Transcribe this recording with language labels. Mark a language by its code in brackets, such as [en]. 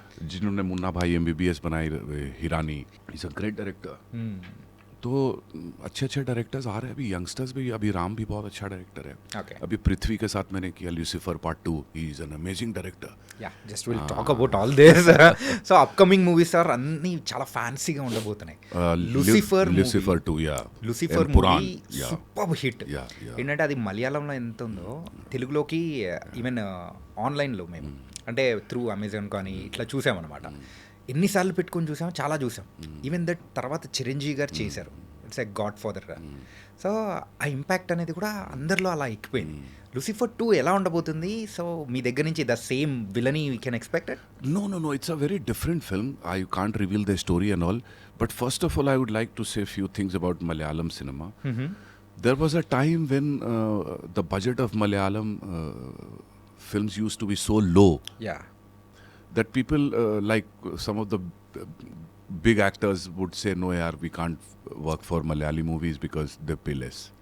[hi] जिन्होंने मुन्ना भाई MBBS बनाई, Hirani, is a great director. तो अच्छे अच्छे डायरेक्टर्स आ रहे हैं, अभी यंगस्टर्स भी, अभी राम भी बहुत अच्छा डायरेक्टर है। [en] Okay. [hi] अभी पृथ्वी के साथ मैंने किया Lucifer part 2, [en] ही is an amazing director. Yeah, just will talk about all this. [te] So upcoming movies are అన్నీ చాలా ఫ్యాన్సీగా ఉండబోతున్నాయి. Lucifer [en] 2, yeah, [te] Lucifer Pooran, movie [en] Yeah, super hit. Yeah, yeah. [te] ఏంటంటే అది మలయాళంలో ఎంత ఉందో తెలుగులోకి ఈవెన్ ఆన్లైన్లో మేము అంటే త్రూ అమెజాన్ కానీ ఇట్లా చూసామన్నమాట. ఎన్నిసార్లు పెట్టుకొని చూసాము, చాలా చూసాం. ఈవెన్ దట్ తర్వాత చిరంజీవి గారు చేశారు, it's a God father. So ఆ ఇంపాక్ట్ అనేది కూడా అందరిలో అలా ఎక్కిపోయింది. లూసిఫర్ 2 ఎలా ఉండబోతుంది? సో మీ దగ్గర నుంచి [en] The same villainy we can expected? No, it's a very different film. I can't reveal the story and all, but first of all I would like to say a few things about Malayalam cinema. There was a time when the budget of Malayalam films used to be so low yeah. that people like some of the big actors would say, no yaar, we can't work for Malayali movies because they pay less.